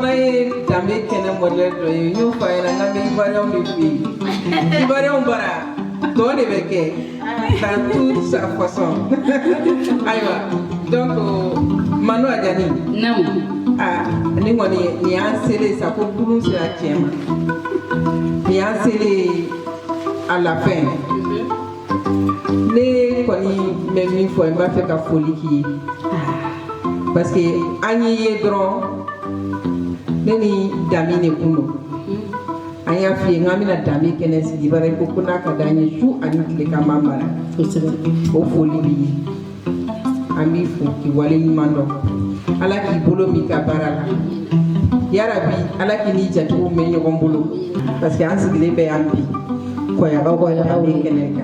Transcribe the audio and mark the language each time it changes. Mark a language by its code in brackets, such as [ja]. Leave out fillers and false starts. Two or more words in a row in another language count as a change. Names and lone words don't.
[bm] danbe kɛnɛ modèle dɔ ye n y'o fɔ a ɲɛna n k'an bɛ ivoirien de fɛ yen ivoirien bara tɔ de bɛ kɛ [fr] dans toute sa façon [bm] ayiwa donc Manu Adjani ni kɔni nin y'an selen sa ko kurun sera tiɲɛ ma nin y'an selen [fr] à la fin [bm] ne kɔni bɛ min fɔ n b'a fɛ ka foli k'i ye [fr] parce que [bm] an y'i ye dɔrɔn ne ni Dami de kun don an y'a f'i ye n k'an bɛna Dami kɛnɛ sigi bari ko n'a ka d'an ye su ani tile k'an b'a mara o foli b'i ye an b'i fo k'i wale ɲuman dɔn Ala k'i bolo min ka baara la yarabi Ala k'i ni jatigiw mɛn ɲɔgɔn bolo [fr] parce que [bm] an sigilen bɛ yan bi kɔyagaw bɛ kɛnɛ kan